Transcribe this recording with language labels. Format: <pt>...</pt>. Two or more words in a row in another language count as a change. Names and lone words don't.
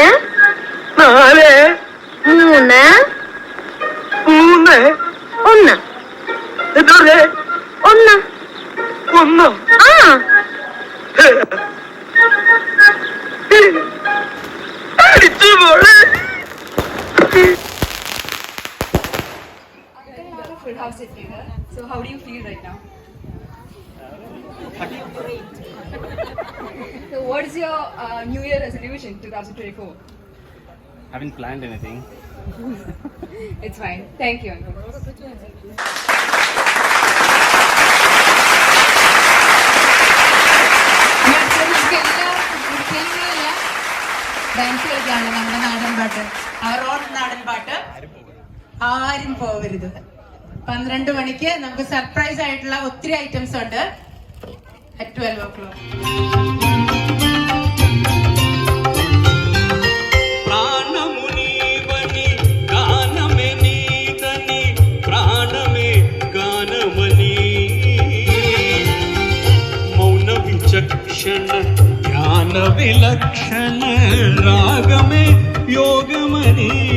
<ml>3 3 1 1 ഇതുവരെ 1 1. അടിച്ചു പോളെ.</ml> <en>Full house at dinner. So how do you feel right now? So what is your New Year resolution 2024? Haven't planned anything. It's fine. Thank you, Uncle.</en> <ml>ഡാൻസ് കളിക്കാണ് നമ്മുടെ നാടൻ പാട്ട്, അവരോട് നാടൻ പാട്ട്. ആരും പോകരുത്. 12 മണിക്ക് നമുക്ക് സർപ്രൈസ് ആയിട്ടുള്ള ഒത്തിരി ഐറ്റംസ് ഉണ്ട്.</ml> <en>at 12 o'clock.</en> <te>ప్రాణమునీవని గానమే నీదని ప్రాణమే గానమని మౌన విచక్షణ జ్ఞాన విలక్షణ రాగమే యోగమని</te>